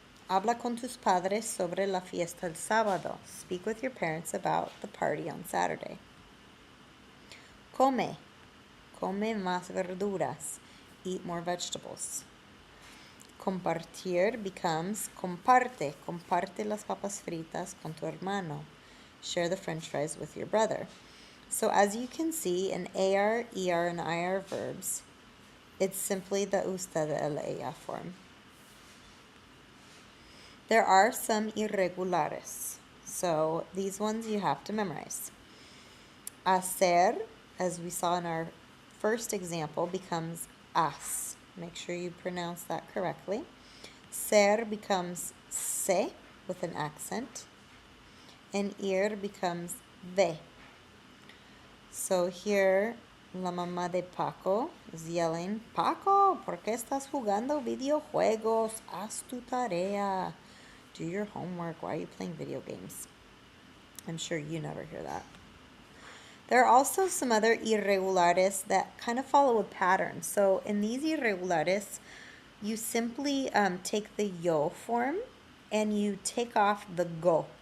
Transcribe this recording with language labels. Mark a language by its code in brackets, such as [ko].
[es] Habla con tus padres sobre la fiesta el sábado. [en] Speak with your parents about the party on Saturday. [es] Come. Come más verduras. [en] Eat more vegetables. Compartir becomes comparte. [es] Comparte las papas fritas con tu hermano. [en] Share the french fries with your brother. So as you can see, in AR, ER, and IR verbs, it's simply the usted, el, ella form. There are some irregulares. So these ones you have to memorize. Hacer, as we saw in our first example, becomes as. Make sure you pronounce that correctly. Ser becomes se with an accent. And ir becomes ve. So here, [es] la mamá de Paco [en] is yelling, [es] Paco, ¿por qué estás jugando videojuegos? Haz tu tarea. [en] Do your homework. Why are you playing video games? I'm sure you never hear that. There are also some other irregulares that kind of follow a pattern. So in these irregulares, you simply take the yo form and you take off the go.